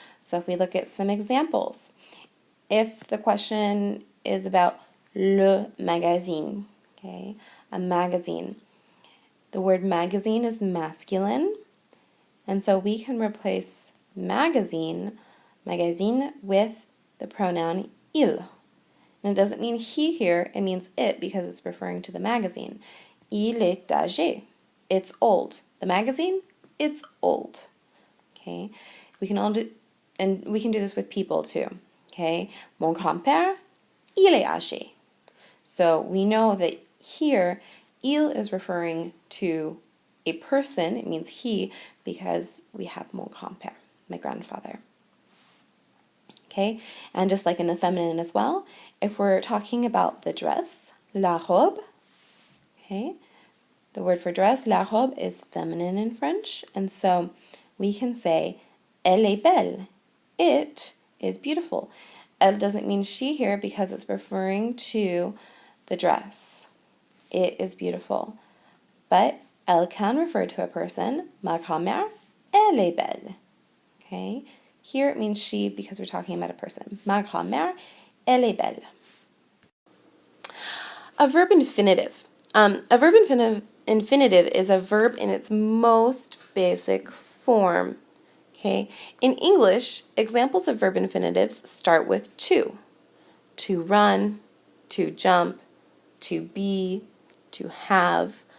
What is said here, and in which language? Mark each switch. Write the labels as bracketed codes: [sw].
[en] So if we look at some examples, if the question is about le magazine, okay, a magazine, the word magazine is masculine, and so we can replace magazine with the pronoun il. And it doesn't mean he here, it means it because it's referring to the magazine. [fr] Il est âgé. [en] It's old. The magazine, it's old. Okay? We can do this with people too. Okay? [fr] Mon grand-père, il est âgé. [en] So we know that here, il is referring to a person, it means he, because we have mon grand-père, my grandfather. Okay, and just like in the feminine as well, if we're talking about the dress, la robe, okay, the word for dress, la robe, is feminine in French, and so we can say, [fr] elle est belle, [en] it is beautiful. Elle doesn't mean she here because it's referring to the dress. It is beautiful. But elle can refer to a person, [fr] ma grand-mère, elle est belle, [en] okay? Here it means she because we're talking about a person. [fr] Ma grand-mère, elle est belle. [en] A verb infinitive. A verb infinitive is a verb in its most basic form. Okay. In English, examples of verb infinitives start with to. To run, to jump, to be, to have.